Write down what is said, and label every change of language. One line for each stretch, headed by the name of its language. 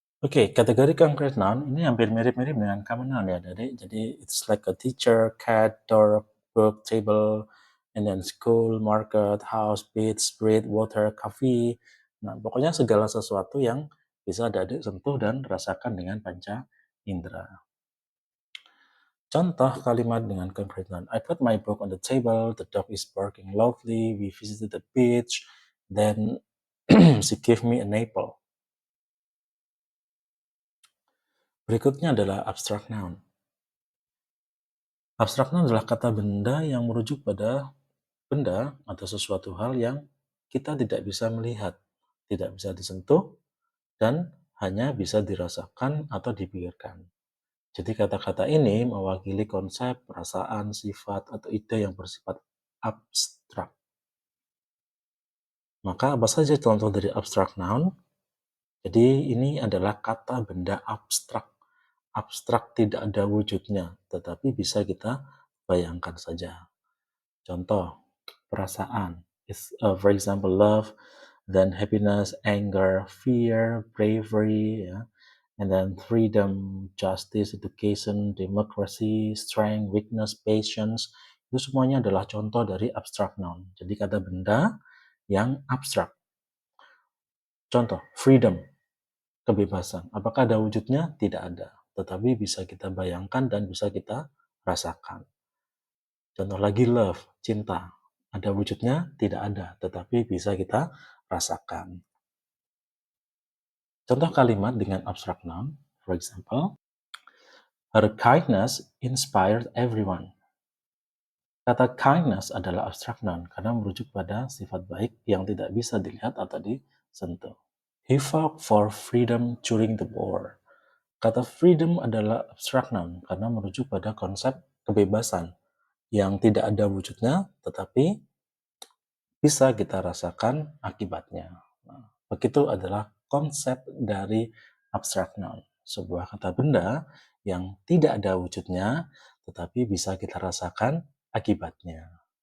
Indonesian: Oke, kategori concrete noun ini hampir mirip-mirip dengan common noun ya, Jadi,
English: it's like a teacher, cat, door, book, table, and then school, market, house, beach, bread, water, coffee.
Indonesian: Nah, pokoknya segala sesuatu yang bisa adik sentuh dan rasakan dengan panca indera. Contoh kalimat dengan concrete noun.
English: I put my book on the table, the dog is barking loudly, we visited the beach, then she gave me an apple.
Indonesian: Berikutnya adalah abstract noun. Abstrak noun adalah kata benda yang merujuk pada benda atau sesuatu hal yang kita tidak bisa melihat, tidak bisa disentuh, dan hanya bisa dirasakan atau dipikirkan. Jadi kata-kata ini mewakili konsep, perasaan, sifat, atau ide yang bersifat abstrak. Maka apa saja contoh dari abstract noun? Jadi ini adalah kata benda abstrak. Abstrak tidak ada wujudnya, tetapi bisa kita bayangkan saja. Contoh, perasaan.
English: For example, love, then happiness, anger, fear, bravery, ya. And then freedom, justice, education, democracy, strength, weakness, patience.
Indonesian: Itu semuanya adalah contoh dari abstract noun. Jadi kata benda yang abstrak. Contoh, freedom, kebebasan. Apakah ada wujudnya? Tidak ada. Tetapi bisa kita bayangkan dan bisa kita rasakan. Contoh lagi love, cinta. Ada wujudnya? Tidak ada, tetapi bisa kita rasakan. Contoh kalimat dengan
English: abstract noun, for example, her kindness inspired everyone.
Indonesian: Kata kindness adalah abstract noun karena merujuk pada sifat baik yang tidak bisa dilihat atau disentuh.
English: He fought for freedom during the war.
Indonesian: Kata freedom adalah abstract noun karena merujuk pada konsep kebebasan yang tidak ada wujudnya, tetapi bisa kita rasakan akibatnya. Nah, begitu adalah konsep dari abstract noun, sebuah kata benda yang tidak ada wujudnya, tetapi bisa kita rasakan akibatnya.